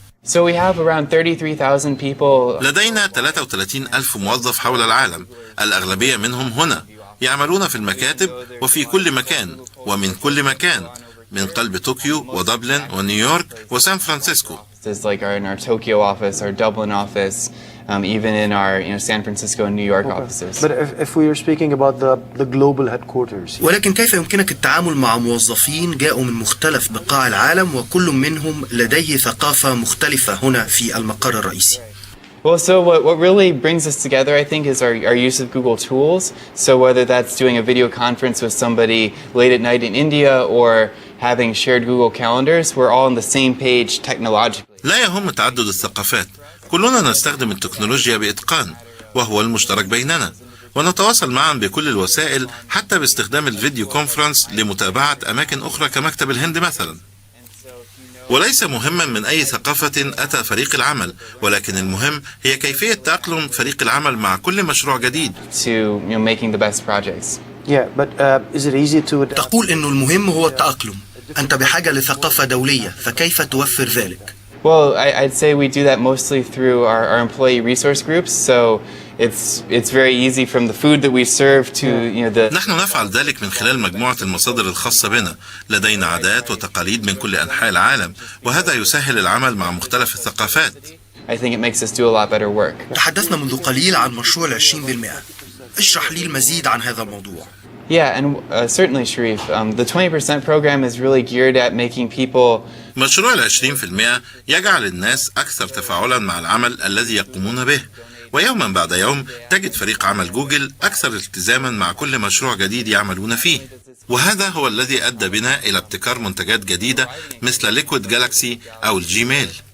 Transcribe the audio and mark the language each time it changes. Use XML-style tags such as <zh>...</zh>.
<en>So we have around 33,000 people.</en> <ar>لدينا 33 ألف موظف حول العالم، الأغلبية منهم هنا يعملون في المكاتب وفي كل مكان ومن كل مكان، من قلب طوكيو ودبلن ونيويورك وسان فرانسيسكو.</ar> <en>It's like in our Tokyo office, our Dublin office, even in our San Francisco and New York offices. But if we are speaking about the global headquarters.</en> <ar>ولكن كيف يمكنك التعامل مع موظفين جاءوا من مختلف بقاع العالم وكل منهم لديه ثقافة مختلفة هنا في المقر الرئيسي؟</ar> <en>Well, so what really brings us together, I think, is our use of Google tools. So whether that's doing a video conference with somebody late at night in India or having shared Google calendars, we're all on the same page technologically.</en> <ar>لا يهم تعدد الثقافات، كلنا نستخدم التكنولوجيا بإتقان وهو المشترك بيننا، ونتواصل معا بكل الوسائل حتى باستخدام الفيديو كونفرنس لمتابعة أماكن أخرى كمكتب الهند مثلا. وليس مهما من أي ثقافة أتى فريق العمل، ولكن المهم هي كيفية تأقلم فريق العمل مع كل مشروع جديد.</ar> <en>To making the best projects. Yeah, but is it easy to adapt?</en> <ar>تقول إنه المهم هو التأقلم. أنت بحاجة لثقافة دولية، فكيف توفر ذلك؟</ar> <en>Well, I'd say we do that mostly through our employee resource groups. So it's very easy from the food that we serve to the.</en> <ar>نحن نفعل ذلك من خلال مجموعة المصادر الخاصة بنا. لدينا عادات وتقاليد من كل أنحاء العالم، وهذا يسهل العمل مع مختلف الثقافات.</ar> <en>I think it makes us do a lot better work.</en> <ar>تحدثنا منذ قليل عن مشروع 20%. اشرح لي المزيد عن هذا الموضوع.</ar> <en>Yeah, and certainly, Sharif, the 20% program is really geared at making people.</en> <ar>مشروع 20% يجعل الناس أكثر تفاعلا مع العمل الذي يقومون به، ويوما بعد يوم تجد فريق عمل جوجل أكثر التزاما مع كل مشروع جديد يعملون فيه، وهذا هو الذي أدى بنا إلى ابتكار منتجات جديدة مثل ليكويد جالاكسي أو الجيميل.</ar>